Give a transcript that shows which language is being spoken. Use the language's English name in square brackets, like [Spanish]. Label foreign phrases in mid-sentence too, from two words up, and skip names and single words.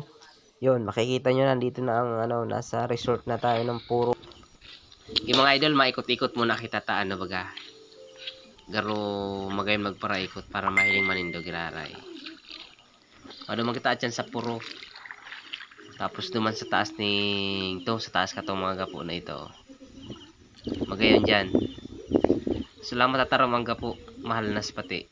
[Filipino] Yun, makikita nyo nandito na ang ano, nasa resort na tayo ng puro. [Bikol] Yung mga idol, maikot-ikot muna kita ta ano baga. Garo magayon magparaikot para mahiling manindog iraray. [Filipino] Ano makita dyan sa puro. [Bikol] Tapos duman sa taas ni ito, sa taas katong mga gapo na ito. Magayon dyan. So lang matatarom ang gapo, mahal na pati.